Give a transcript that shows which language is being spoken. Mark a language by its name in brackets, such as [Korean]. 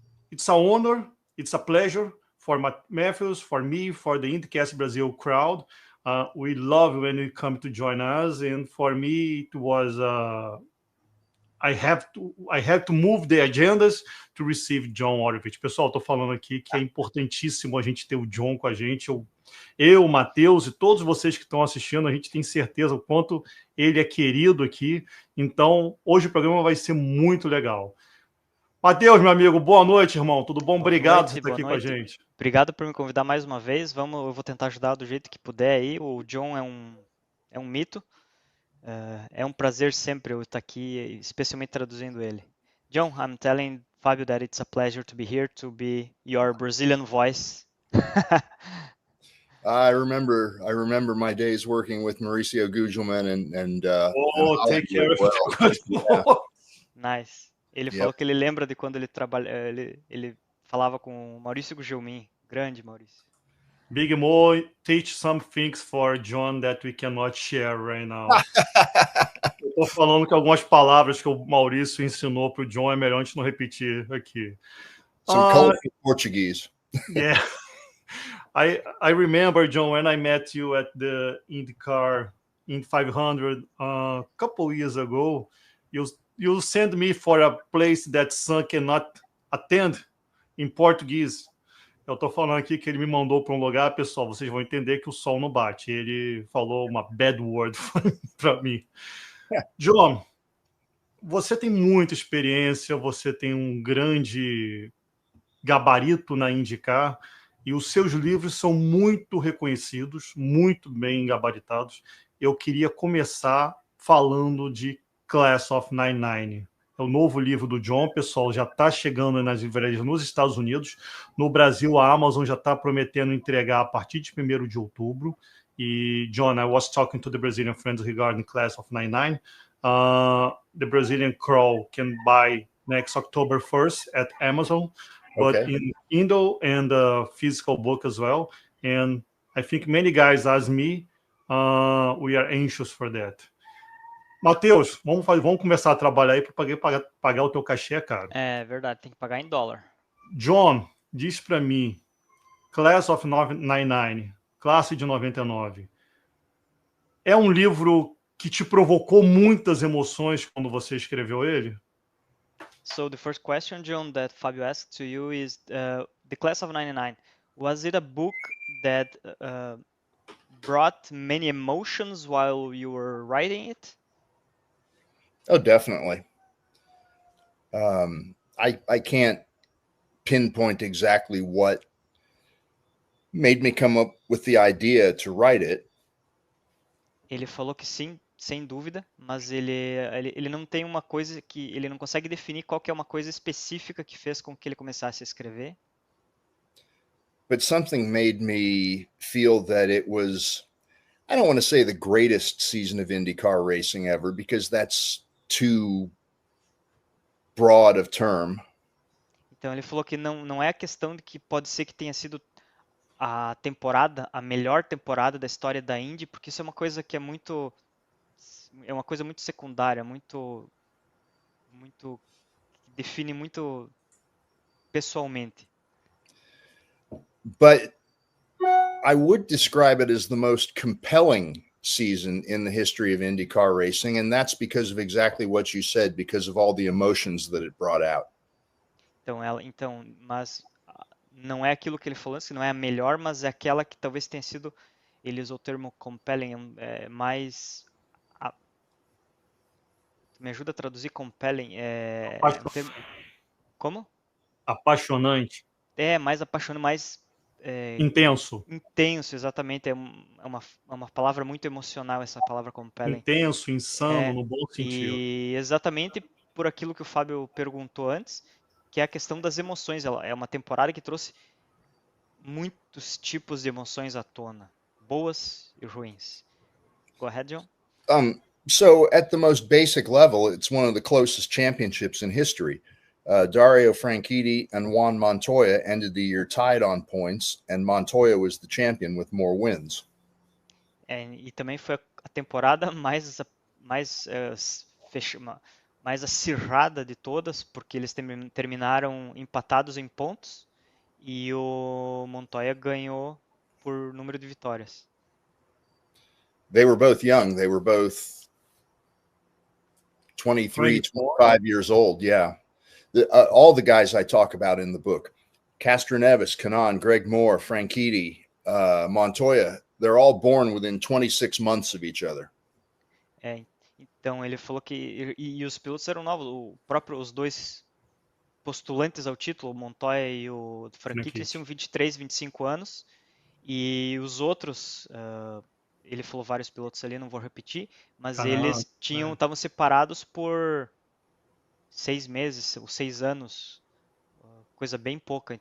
[English] It's an honor, it's a pleasure for Matthews, for me, for the IndyCast Brazil crowd. We love when you come to join us, and for me, it was... I have to move the agendas to receive John Horowitz. [Portuguese] Pessoal, estou falando aqui que é importantíssimo a gente ter o John com a gente. Eu, o Matheus e todos vocês que estão assistindo, a gente tem certeza o quanto ele é querido aqui. Então, hoje o programa vai ser muito legal. Matheus, meu amigo, boa noite, irmão. Tudo bom? Obrigado por estar aqui com a gente. Obrigado por me convidar mais uma vez. Eu vou tentar ajudar do jeito que puder aí. O John é um mito. É um prazer sempre eu estar aqui, especialmente traduzindo ele. [English] John, I'm telling Fabio that it's a pleasure to be here, to be your Brazilian voice. I remember my days working with Mauricio Gugelman and take care of it. Nice. [Portuguese] Ele falou que ele lembra de quando ele ele falava com o Maurício Gugelmin. Grande Maurício. [English] Big Mo, teach some things for John that we cannot share right now. [Portuguese] Eu tô falando que algumas palavras que o Maurício ensinou para o John é melhor a gente não repetir aqui. [English] Some colorful Portuguese. Yeah. I remember, John, when I met you at the IndyCar in 500 a couple years ago, you sent me for a place that Sam cannot attend in Portuguese. [Portuguese] Eu estou falando aqui que ele me mandou para um lugar, pessoal, vocês vão entender que o sol não bate. Ele falou uma [English] bad word [Portuguese] para mim. John, você tem muita experiência, você tem um grande gabarito na IndyCar e os seus livros são muito reconhecidos, muito bem gabaritados. Eu queria começar falando de Class of 99. É o novo livro do John, pessoal, já está chegando nas livrarias nos Estados Unidos. No Brasil, a Amazon já está prometendo entregar a partir de 1º de outubro. [English] E, John, I was talking to the Brazilian friends regarding Class of 99. The Brazilian Crawl can buy next October 1st at Amazon, but in Kindle and physical book as well. And I think many guys ask me, we are anxious for that. [Portuguese] Matheus, vamos começar a trabalhar aí para pagar o teu cachê, cara. É verdade, tem que pagar em dólar. John, diz para mim, Class of 99, Classe de 99, é um livro que te provocou muitas emoções quando você escreveu ele? [English] So the first question, John, that Fabio asked to you is the Class of 99. Was it a book that brought many emotions while you were writing it? Oh, definitely. I can't pinpoint exactly what made me come up with the idea to write it. [Portuguese] Ele falou que sim, sem dúvida, mas ele não tem uma coisa que ele não consegue definir qual que é uma coisa específica que fez com que ele começasse a escrever. [English] But something made me feel that it was, I don't want to say the greatest season of IndyCar racing ever, because that's too broad of term. [Portuguese] Então ele falou que não é a questão de que pode ser que tenha sido a melhor temporada da história da Indy, porque isso é uma coisa que é uma coisa muito secundária, muito define muito pessoalmente. [English] But I would describe it as the most compelling season in the history of IndyCar racing, and that's because of exactly what you said, because of all the emotions that it brought out. [Portuguese] Mas não é aquilo que ele falou antes, que não é a melhor, mas é aquela que talvez tenha sido, ele usou o termo compelling, mais... Me ajuda a traduzir compelling? Termo... Como? Apaixonante. Mais apaixonante, mais... intenso. Intenso, exatamente. É uma palavra muito emocional, essa palavra compelling. Intenso, insano, no bom sentido. E exatamente por aquilo que o Fábio perguntou antes, que é a questão das emoções. Ela é uma temporada que trouxe muitos tipos de emoções à tona, boas e ruins. [English] Go ahead, John. So at the most basic level, it's one of the closest championships in history. Dario Franchitti and Juan Montoya ended the year tied on points, and Montoya was the champion with more wins. [Portuguese] E também foi a temporada mais acirrada de todas, porque eles terminaram empatados em pontos e o Montoya ganhou por número de vitórias. [English] They were both young. They were both 23, 25 years old. Yeah. All the guys I talk about in the book, Castroneves, Kanaan, Greg Moore, Franchitti, Montoya, they're all born within 26 months of each other. [Portuguese] Então ele falou que e os pilotos eram novos, os dois postulantes ao título, o Montoya e o Franchitti, eles tinham 23, 25 anos, e os outros, ele falou vários pilotos ali, não vou repetir, mas eles estavam separados por 6 meses ou 6 anos, coisa bem pouca.